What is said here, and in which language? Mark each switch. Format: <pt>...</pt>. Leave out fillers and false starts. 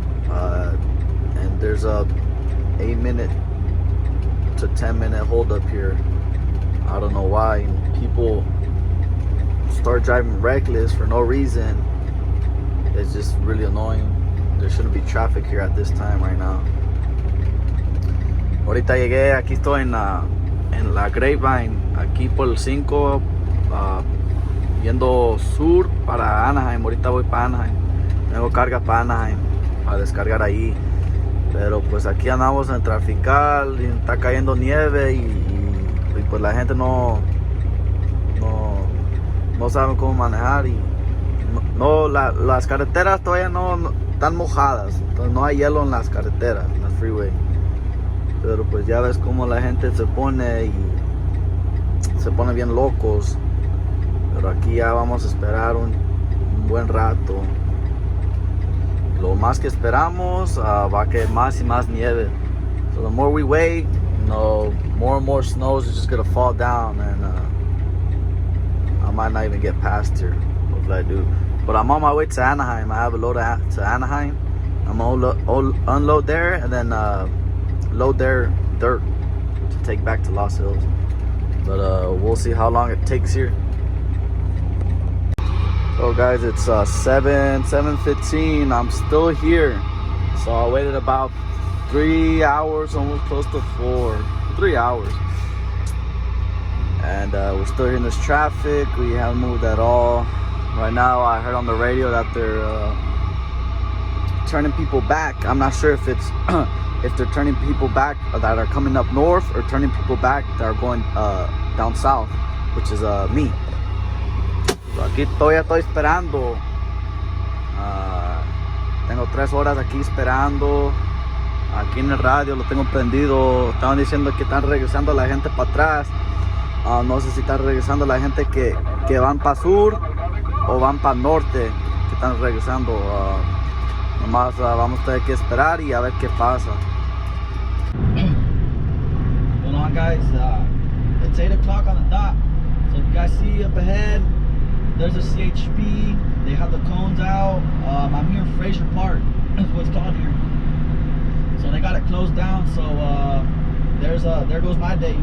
<en>And there's a 8-minute to 10-minute hold up here. I don't know why people start driving reckless for no reason. It's just really annoying. There shouldn't be traffic here at this time right now.</en> <es>Ahorita llegué, aquí estoy en la Grapevine, aquí por el 5, yendo sur para Anaheim. Ahorita voy para Anaheim. Tengo carga para Anaheim, para descargar ahí. Pero pues aquí andamos en trafical, y está cayendo nieve y pues la gente no sabe cómo manejar y las carreteras todavía no están mojadas, entonces no hay hielo en las carreteras, en la freeway. Pero pues ya ves cómo la gente se pone bien locos. Pero aquí ya vamos a esperar un buen rato. Lo más que esperamos va a caer más y más nieve.</es> <en>So the more we wait, more and more snow is just gonna fall down, and I might not even get past here. Hopefully I do. But I'm on my way to Anaheim. I have a load to Anaheim. I'm gonna unload there and then load their dirt to take back to Los Hills. But we'll see how long it takes here. So guys, it's 7:15. I'm still here. So I waited about 3 hours, almost close to 4. 3 hours. And we're still in this traffic. We haven't moved at all. Right now I heard on the radio that they're turning people back. I'm not sure if it's if they're turning people back that are coming up north or turning people back that are going down south, which is me.</en> <es>So aquí estoy esperando. Tengo 3 horas aquí esperando. Aquí en el radio lo tengo prendido. Estaban diciendo que están regresando la gente para atrás. No sé si están regresando la gente que van para sur o van para norte, que están regresando. Nomás vamos a tener que esperar y a ver qué pasa.</es> <en>Hold on guys, it's 8 o'clock on the dot. So you guys see up ahead, there's a CHP. They have the cones out. I'm here in Fraser Park. That's what it's called here. So they got it closed down. So there goes my day.</en>